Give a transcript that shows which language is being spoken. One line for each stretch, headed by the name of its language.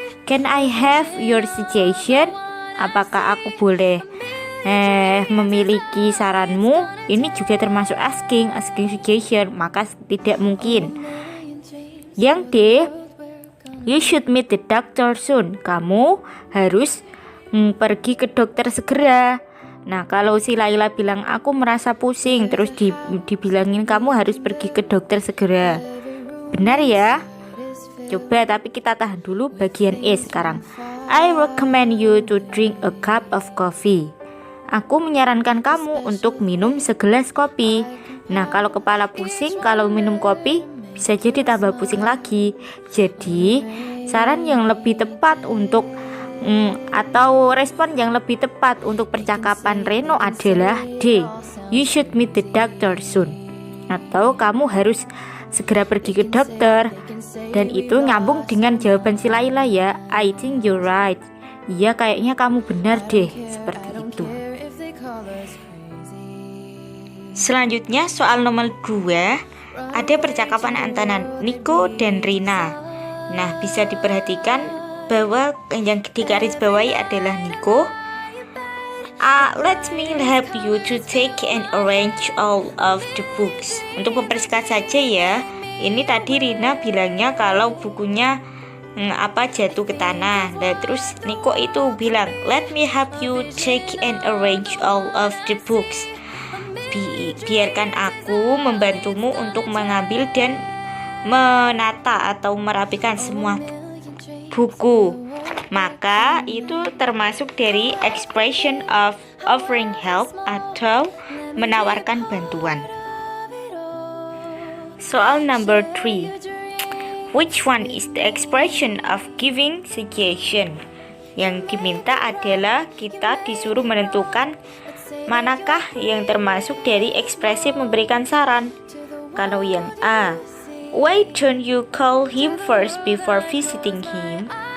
English: Can I have your suggestion?
Indonesian: Apakah aku boleh memiliki saranmu? Ini juga termasuk asking suggestion, maka tidak mungkin. Yang D.
English: You should meet the doctor soon.
Indonesian: Kamu harus pergi ke dokter segera. Nah, kalau si Laila bilang aku merasa pusing, terus dibilangin kamu harus pergi ke dokter segera, benar ya? Coba, tapi kita tahan dulu bagian E sekarang.
English: I recommend you to drink a cup of coffee.
Indonesian: Aku menyarankan kamu untuk minum segelas kopi. Nah, kalau kepala pusing, kalau minum kopi bisa jadi tambah pusing lagi. Jadi, saran yang lebih tepat untuk atau respon yang lebih tepat untuk percakapan Reno adalah D.
English: You should meet the doctor soon.
Indonesian: Atau kamu harus segera pergi ke dokter. Dan itu nyambung dengan jawaban si Laila ya.
English: I think you're right.
Indonesian: Iya, kayaknya kamu benar deh. Seperti itu. Selanjutnya soal nomor 2. Ada percakapan antara Nico dan Rina. Nah, bisa diperhatikan bahwa yang digarisbawahi adalah Nico.
English: Let me help you to take and arrange all of the books.
Indonesian: Untuk mempersingkat saja ya, ini tadi Rina bilangnya kalau bukunya jatuh ke tanah. Dan terus Nico itu bilang,
English: let me help you take and arrange all of the books.
Indonesian: Biarkan aku membantumu untuk mengambil dan menata atau merapikan semua buku. Maka itu termasuk dari
English: expression of offering help
Indonesian: atau menawarkan bantuan. Soal number 3.
English: Which one is the expression of giving suggestion?
Indonesian: Yang diminta adalah kita disuruh menentukan manakah yang termasuk dari ekspresi memberikan saran. Kalau yang A,
English: why don't you call him first before visiting him?